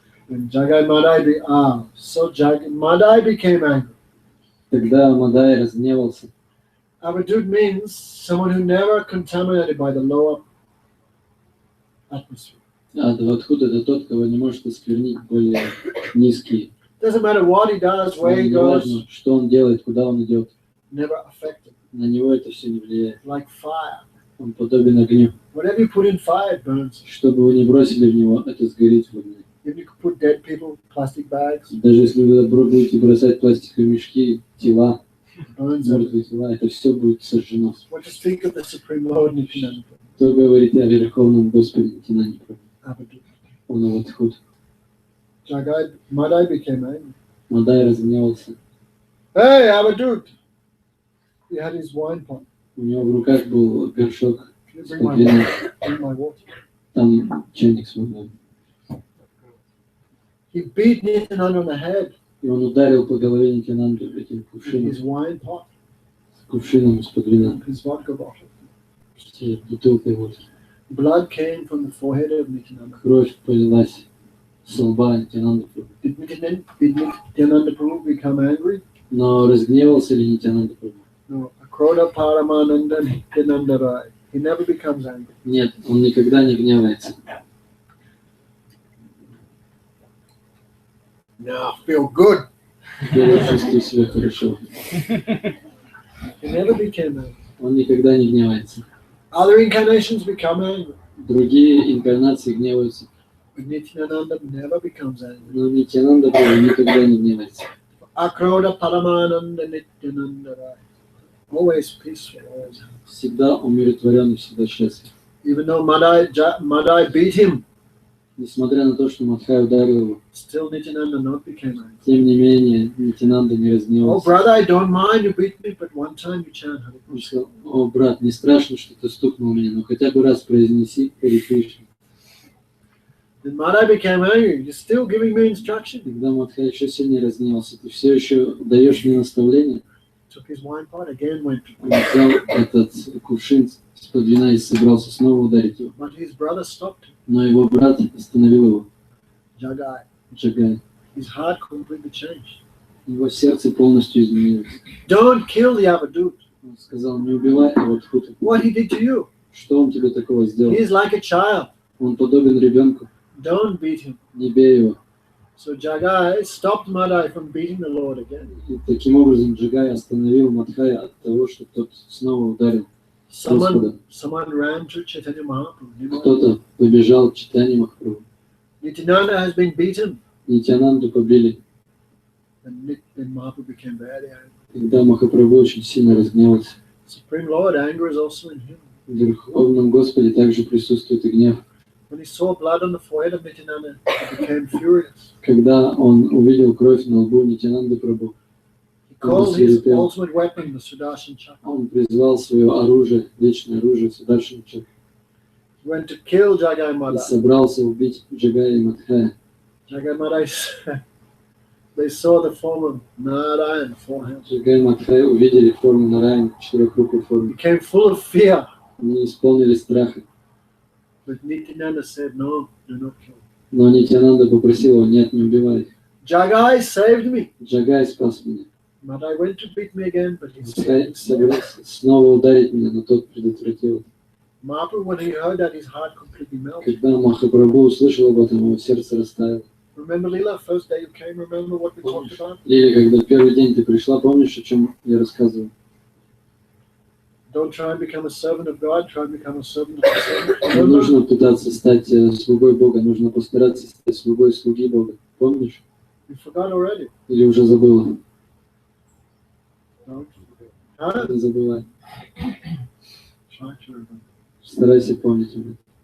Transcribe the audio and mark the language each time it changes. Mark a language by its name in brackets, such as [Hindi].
[English] And Jagai Madai, so Madai became angry. [Russian] Тогда Мадай разгневался. [English] Abhijit means someone who never contaminated by the lower atmosphere. [Russian] А Авадхут это тот, кого не может осквернить более низкие. [English] Doesn't matter what he does, where he [Russian] Не [English] goes, [Russian] важно, что он делает, куда он идет. [English] never affected. [Russian] На него это все не влияет. [English] Like fire. [Russian] Он подобен огню. [English] Whatever you put in fire, it burns. [Russian] Что бы вы ни бросили в него, это сгорит в огне. [English] If you could put dead people, plastic bags, [Russian] Даже если вы будете бросать пластиковые мешки, тела, [English] it burns everything. [Russian] мертвые тела, это все будет сожжено. [English] What to speak of the Supreme Lord Nityananda [Russian] Кто говорит о Верховном Господе Нитянанде Прабху? [English] Abhijit. [Russian] Он Авадхут. [English] Jagai Madai became angry. [Russian] Мадай разгневался. [English] Hey, Abhijit! He had his wine pot. [Russian] У него в руках был горшок [English] Can you [Russian] с [English] bring my [Russian] вином. [English] water? Bring my water. [Russian] Там чайник с водой. [English] He beat Nityananda on the head [Russian] И он ударил по голове Нитянанду этим [English] with [Russian] кувшином, [English] his wine pot, [Russian] с кувшином из-под вина, [English] his vodka bottle. [Russian] с бутылкой водки. [English] Blood came from the forehead of Nityananda. [Russian] Кровь полилась с лба Нитянанды Прабху. [English] Did Nityananda Prabhu become angry? [Russian] Но разгневался ли Нитянанда Прабху? [English] No. Akroda Paramananda Nityananda Rai. He never becomes angry. [Russian] Нет, он никогда не гневается. [English] Now feel good. [Russian] Теперь я чувствую себя хорошо. [English] He never became angry. [Russian] Он никогда не гневается. [English] Other incarnations become angry, [Russian] Другие инкарнации гневаются. [English] but Nityananda never becomes angry. [Russian] Но Нитянанда Прабху никогда не гневается. [Bangla] Akroda Paramananda Nityananda Rai. [English] Always peaceful, always happy. [Russian] Всегда умиротворен и всегда счастлив. [English] Even though Madai beat him, [Russian] Несмотря на то, что Мадхай ударил его, [English] still Nityananda not became angry. [Russian] тем не менее Нитянанда не [English] Oh, [Russian] разгневался. [English] brother, I don't mind you beat me, but one time you chant Hare [Russian] Он [English] Krishna. [Russian] сказал: о, брат, не страшно, что ты стукнул меня, но хотя бы раз произнеси Харе Кришна. [English] Then Madai became angry. You're still giving me instruction. [Russian] Когда Мадхай еще сильнее разгневался: ты все еще даешь мне наставление? [English] Took his wine pot, again went to [Russian] Он взял этот кувшин из-под вина и собрался снова ударить его. [English] But his brother stopped him. [Russian] Но его брат остановил его, [English] Jagai. [Russian] Джагай. [English] His heart completely changed. [Russian] Его сердце полностью изменилось. [English] Don't kill the Avadut. [Russian] Он сказал: не убивай Авадхута. [English] What he did to you. [Russian] Что он тебе такого сделал? [English] He is like a child. [Russian] Он подобен ребенку. [English] Don't beat him. [Russian] Не бей его. [English] So Jagai stopped Madai from beating the Lord again. [Russian] И таким образом Джагай остановил Мадхая от того, что тот снова ударил Господа. [English] Someone ran to Chaitanya Mahaprabhu. [Russian] Кто-то побежал к Чайтанье Махапрабху. [English] Nityananda has been beaten. [Russian] Нитянанду побили. [English] And Mahaprabhu became very angry. [Russian] Тогда Махапрабху очень сильно разгневался. [English] Supreme Lord, anger is also in him. [Russian] В Верховном Господе также присутствует и гнев. [English] When he saw blood on the forehead of Nityananda, he became furious. [Russian] Когда он увидел кровь на лбу Нитянанды Прабху, [English] He called his ultimate weapon, the Sudarshan Chakra. [Russian] он призвал свое оружие, вечное оружие Сударшана Чакру, [English] He went to kill Jagai [Russian] и [English] Madai. [Russian] собрался убить Джагая и Мадхая. [English] Jagai Madai, they saw the form of Narayan before him. [Russian] Джагай и Мадхай увидели форму Нараяна, четырехрукой формы. [English] Became full of fear. [Russian] Они исполнились страха. [English] But Nityananda said, no, do not kill. [Russian] Но Нитянанда попросил его, нет, не убивай. [English] Jagai saved me. [Russian] Джагай спас меня. [English] Madai went to beat me again, but he [Russian] Пускай [English] saved me. [Russian] собирался снова ударить меня, но тот предотвратил. [English] Mahaprabhu, when he heard that, his heart completely melted. [Russian] Когда Махапрабху услышал об этом, его сердце растаяло. [English] Remember, Leela, first day you came, remember what we talked about? [Russian] Или когда первый день ты пришла, помнишь, о чем я рассказывал? [English] Don't try and become a servant of God, try and become a servant of the servant. [Russian] Не нужно пытаться стать слугой Бога, нужно постараться стать слугой слуги Бога. Помнишь? [English] You forgot already. [Russian] Или уже забыла? [English] Don't. Huh? [Russian] Не забывай. [English] Try to remember. [Russian] Старайся помнить об этом.